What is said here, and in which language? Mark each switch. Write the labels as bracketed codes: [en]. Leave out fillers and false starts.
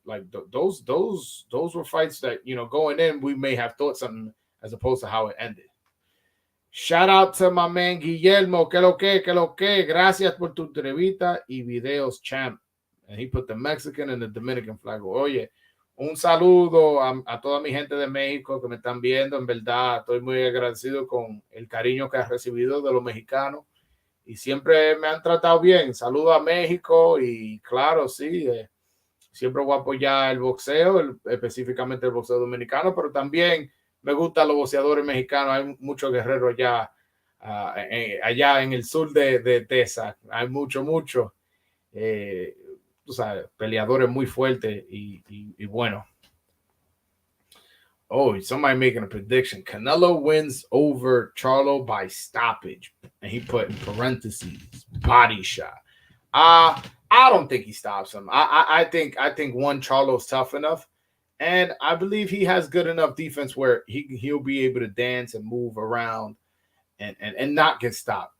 [en] Like those were fights that, you know, going in, we may have thought something as opposed to how it ended. Shout out to my man Guillermo. [es] Que lo que. Gracias por tu entrevista y videos, champ. [en] And he put the Mexican and the Dominican flag. [es] Oye, un saludo a toda mi gente de México que me están viendo. En verdad, estoy muy agradecido con el cariño que has recibido de los mexicanos. Y siempre me han tratado bien. Saludo a México y claro, sí, siempre voy a apoyar el boxeo, específicamente el boxeo dominicano, pero también me gustan los boxeadores mexicanos. Hay muchos guerreros allá en el sur de Texas. Hay mucho. Tú sabes, peleadores muy fuertes y bueno. [en] Oh, somebody making a prediction. Canelo wins over Charlo by stoppage. And he put in parentheses, body shot. I don't think he stops him. I think one, Charlo's tough enough. And I believe he has good enough defense where he'll be able to dance and move around and not get stopped.